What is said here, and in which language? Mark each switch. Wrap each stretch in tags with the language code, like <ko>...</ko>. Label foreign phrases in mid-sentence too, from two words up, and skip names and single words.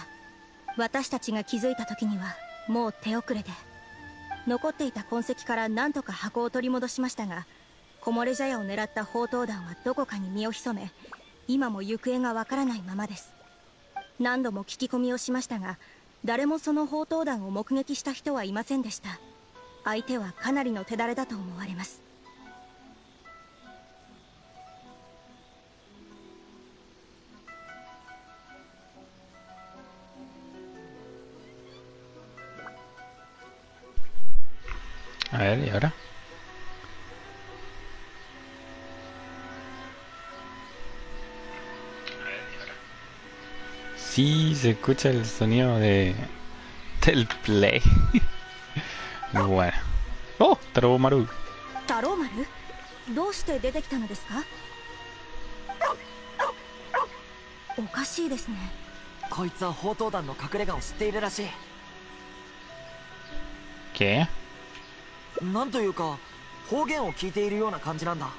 <ja>私たちが気づいた時にはもう手遅れで、残っていた痕跡から何とか箱を取り戻しましたが、木漏れ茶屋を狙った宝刀団はどこかに身を潜め、今も行方がわからないままです。何度も聞き込みをしましたが、誰もその宝刀団を目撃した人はいませんでした。相手はかなりの手だれだと思われます。</ja> <es>A ver, ¿y ahora? Sí, se escucha el sonido del play. Bueno. ¡Oh! Taromaru.</es> <ja>太郎丸、どうして出てきたのですか？おかしいですね。こいつは宝刀団の隠れ家を知っているらしい。</ja> <es>¿Qué?</es> <ja>なんというか方言を聞いているような感じなんだ。</ja>